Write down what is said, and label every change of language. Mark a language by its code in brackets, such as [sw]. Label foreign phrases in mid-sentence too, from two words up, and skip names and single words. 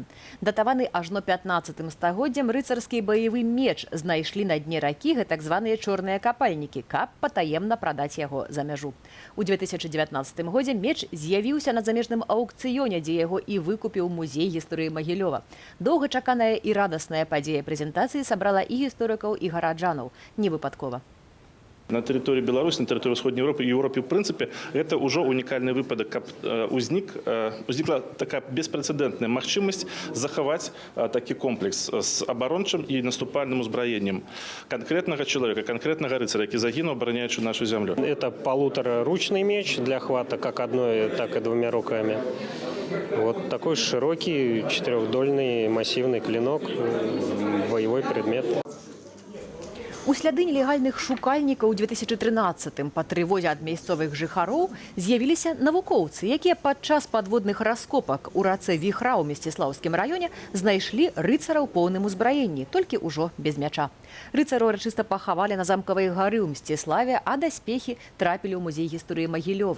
[be] Датаваны ажно 15 стагоддзям рыцарскі баявы меч знайшлі на дне ракі так званыя чорныя капальнікі, каб патаемна прадаць яго за мяжу. У 2019 годзе меч з'явіўся на замежным аўкцыёне, дзе яго і выкупіў музей гісторыі Магілёва. Доўгачаканая і радасная падзея прэзентацыі сабрала і гісторыкаў, і гараджанаў. Не выпадкова. [ru] На территории Беларуси, на территории Сходней Европы и Европе, в принципе, это уже уникальный выпадок, как возникла такая беспрецедентная махчимость заховать такой комплекс с оборончим и наступальным узброением конкретного человека, конкретного рыцаря, который загинул, обороняющий нашу землю. Это полутораручный меч для хвата как одной, так и двумя руками. Вот такой широкий, четырехдольный массивный клинок, боевой предмет. [be] У У сляды нелегальных шукальнікаў у 2013-м па трывозе ад мясцовых жыхароў з'явіліся навукоўцы, якія падчас падводных раскопак у рацэ Віхра ў Мсціслаўскім раёне знайшлі рыцара ў поўным узбраенні, толькі ўжо без мяча. Рыцару урачыста пахавалі на замкавай гары ў Мсціславе, а даспехі трапілі ў музей гісторыі Магілёва.